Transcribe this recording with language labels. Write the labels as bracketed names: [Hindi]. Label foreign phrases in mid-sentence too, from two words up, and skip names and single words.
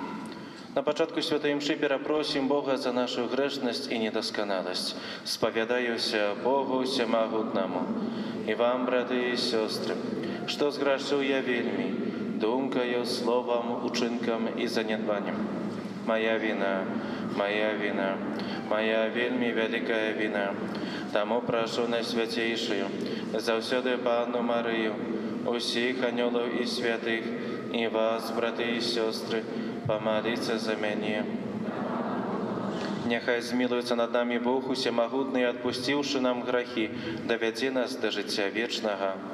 [Belarusian] На пачатку святой імшы перапросім Бога за нашу грэшнасць і недасканаласць. Спавядаюся Богу Всемагутнаму. І вам, браты і сёстры, што зграшыў я вельмі, думкаю, словам, учынкам і занядбаннем. Моя вина, моя вина, моя вельмі вялікая вина. Таму прашу Найсвяцейшую, заўсёды Панну Марыю, усіх анёлаў і святых, і вас, браты і сёстры, памаліцца за мяне. Няхай змілуецца над намі Бог Усемагутны, адпусціўшы нам грахі, давядзе нас да жыцця вечнага.